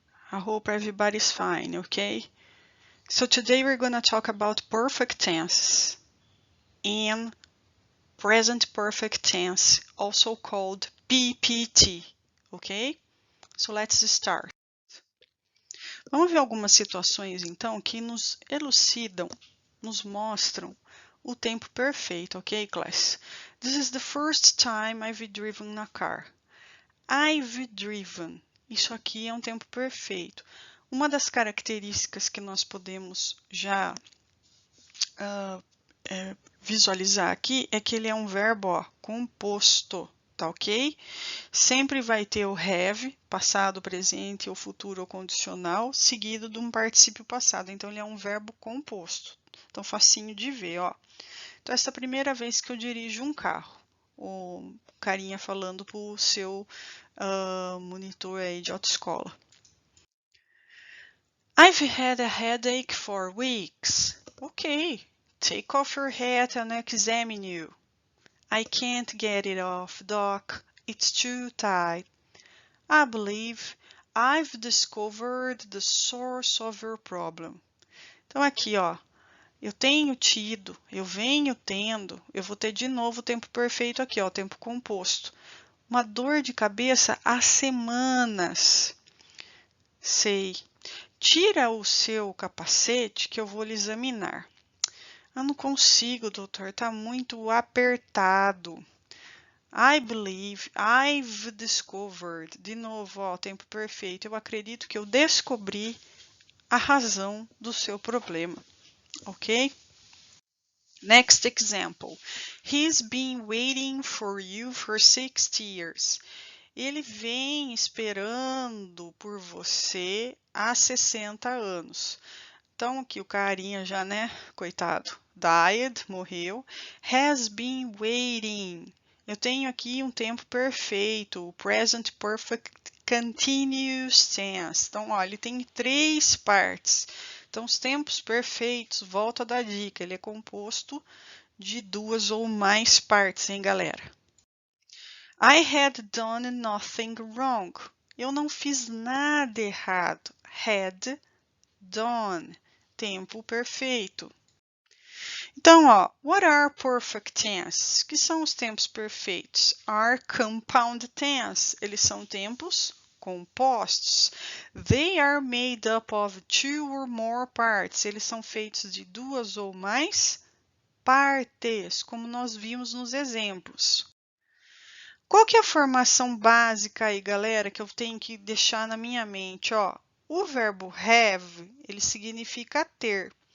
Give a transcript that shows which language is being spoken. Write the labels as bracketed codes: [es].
[en] I hope everybody's fine, okay? So today we're going to talk about perfect tense and present perfect tense, also called PPT, ok? So let's start. [pt] Vamos ver algumas situações então que nos elucidam, nos mostram o tempo perfeito, ok class? [en] This is the first time I've driven a car. I've driven. [pt] Isso aqui é um tempo perfeito. Uma das características que nós podemos já visualizar aqui é que ele é um verbo composto, tá ok? Sempre vai ter o have, passado, presente, ou futuro ou condicional, seguido de um particípio passado. Então, ele é um verbo composto. Então, facinho de ver, ó. Então, essa é a primeira vez que eu dirijo um carro. O carinha falando para o seu monitor aí de autoescola. [en] I've had a headache for weeks. Okay, take off your hat and examine you. I can't get it off, Doc. It's too tight. I believe I've discovered the source of your problem. [pt] Então aqui, ó, eu tenho tido, eu venho tendo, eu vou ter de novo o tempo perfeito aqui, ó, o tempo composto. Uma dor de cabeça há semanas. Sei. Tira o seu capacete que eu vou lhe examinar. Eu não consigo, doutor, tá muito apertado. [en] I believe I've discovered. [pt] De novo, ó, tempo perfeito. Eu acredito que eu descobri a razão do seu problema. [en] Ok? Next example. He's been waiting for you for 60 years. [pt] Ele vem esperando por você há 60 anos. Então, aqui o carinha já, né? Coitado. Died, morreu. [en] Has been waiting. [pt] Eu tenho aqui um tempo perfeito. [en] Present Perfect Continuous Tense. [pt] Então, ó, ele tem 3 partes. Então, os tempos perfeitos, volto a dar dica, ele é composto de 2 ou mais partes, hein, galera? [en] I had done nothing wrong. [pt] Eu não fiz nada errado. Had done. Tempo perfeito. [en] Então, ó, what are perfect tense? [pt] Que são os tempos perfeitos? [en] Are compound tense. [pt] Eles são tempos compostos. [en] They are made up of 2 or more parts. [pt] Eles são feitos de 2 ou mais partes, como nós vimos nos exemplos. Qual que é a formação básica aí, galera, que eu tenho que deixar na minha mente? Ó, o verbo have, ele significa ter.